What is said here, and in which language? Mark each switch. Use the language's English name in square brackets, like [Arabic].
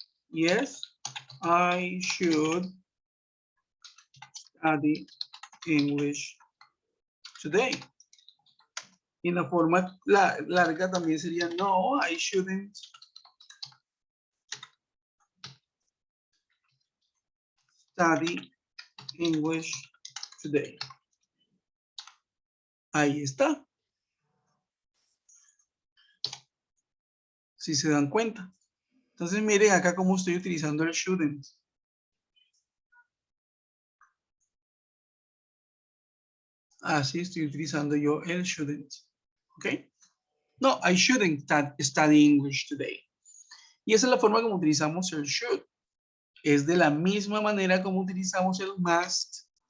[English] Yes, I should study English today. [Spanish] Y en la forma larga también sería no, [English] I shouldn't study English today. [Spanish] Ahí está. Si se dan cuenta. Entonces miren acá cómo estoy utilizando el shouldn't. Así estoy utilizando yo el shouldn't. ¿Ok? [English] No, I shouldn't study English today. [Spanish] Y esa es la forma como utilizamos el should. Es de la misma manera como utilizamos el must.